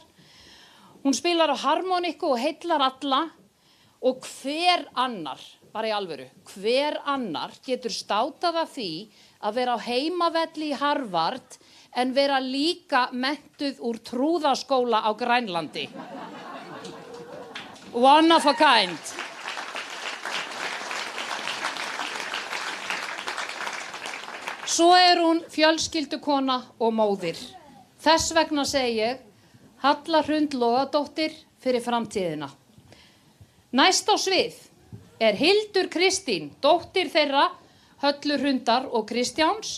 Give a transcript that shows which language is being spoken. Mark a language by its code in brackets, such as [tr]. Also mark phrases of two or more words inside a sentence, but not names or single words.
[is] Hún spilar á harmoniku og heillar alla og hver annar, bara í alvöru, hver annar getur státað af því að vera á heimavelli í Harvard en vera líka menntuð úr trúðaskóla á Grænlandi. [en] One of a kind. [is] Svo er hún fjölskyldukona og móðir. Þess vegna segi ég, Halla Hrund Logadóttir fyrir framtíðina. Næst á svið Hildur Kristín, dóttir þeirra Höllu Hrundar og Kristjáns.